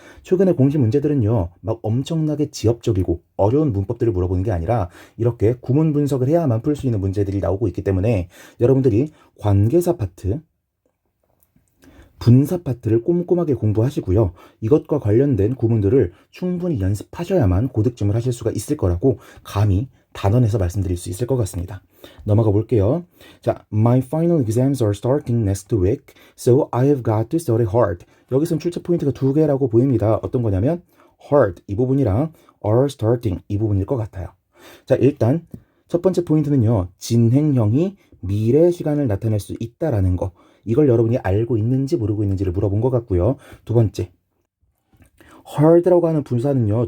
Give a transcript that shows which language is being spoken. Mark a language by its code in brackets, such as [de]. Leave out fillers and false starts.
[ko] 최근에 공시 문제들은요, 막 엄청나게 지엽적이고 어려운 문법들을 물어보는 게 아니라 이렇게 구문 분석을 해야만 풀 수 있는 문제들이 나오고 있기 때문에 여러분들이 관계사 파트, 분사 파트를 꼼꼼하게 공부하시고요. 이것과 관련된 구문들을 충분히 연습하셔야만 고득점을 하실 수가 있을 거라고 감히 단언해서 말씀드릴 수 있을 것 같습니다. 넘어가 볼게요. [en] 자, My final exams are starting next week, so I have got to study hard. [ko] 여기선 출제 포인트가 두 개라고 보입니다. 어떤 거냐면 hard 이 부분이랑 are starting 이 부분일 것 같아요. 자, 일단 첫 번째 포인트는요. 진행형이 미래 시간을 나타낼 수 있다라는 거. 이걸 여러분이 알고 있는지 모르고 있는지를 물어본 것 같고요. 두 번째, hard라고 하는 분사는요.